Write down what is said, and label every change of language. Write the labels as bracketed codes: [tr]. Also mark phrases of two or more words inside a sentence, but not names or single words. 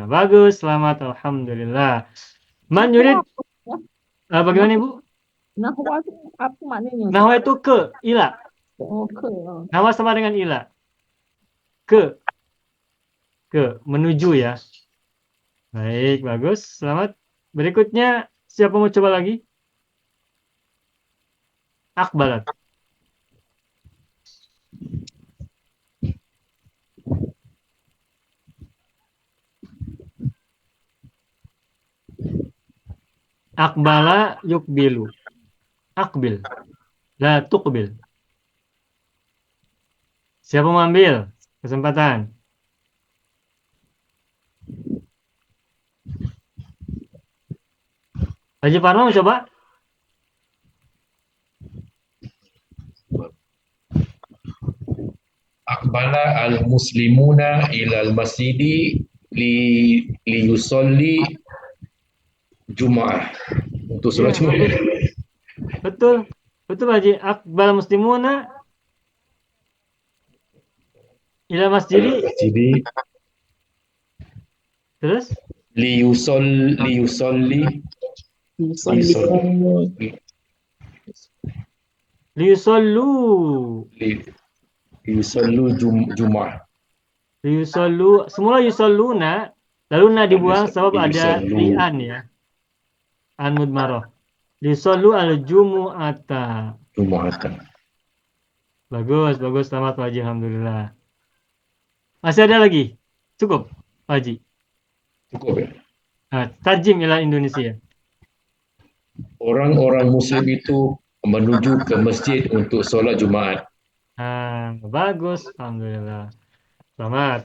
[id] Bagus, selamat, alhamdulillah. [ar] من يريد, [id] bagaimana Ibu? Nahwa itu apa maknanya? Nahwa itu ke, ila. Oh, ke. Nahwa sama dengan ila. ke menuju ya. Baik, bagus. Selamat. Berikutnya siapa mau coba lagi? [ar] أقبلت. أقبل يقبل. أقبل. لا تقبل. [id] Siapa mau ambil kesempatan? Haji Parno mau coba? [ar] أقبل المسلمون إلى المسجد ليصلي جمعة. [id] Untuk solat Ya, Jumaat. betul. Betul Haji. [ar] أقبل مسلمون إلى مسجد. مسجد [id] Terus? [ar] ليصلي ليصلوا. جمعة. ليصلوا. [id] Semula [ar] يصلون. [id] Lalu na dibuang sebab ada [ar] ليصلوا. لأن يا. أن مضمرة. ليصلوا الجمعة. جمعة. [id] Bagus, bagus. Selamat Pak Haji. Alhamdulillah. Masih ada lagi? Cukup Pak Haji. Cukup ya. [ar] نه، ترجم إلى Indonesia. [id] Orang-orang muslim itu menuju ke masjid untuk solat Jumaat. Bagus. Alhamdulillah. Selamat.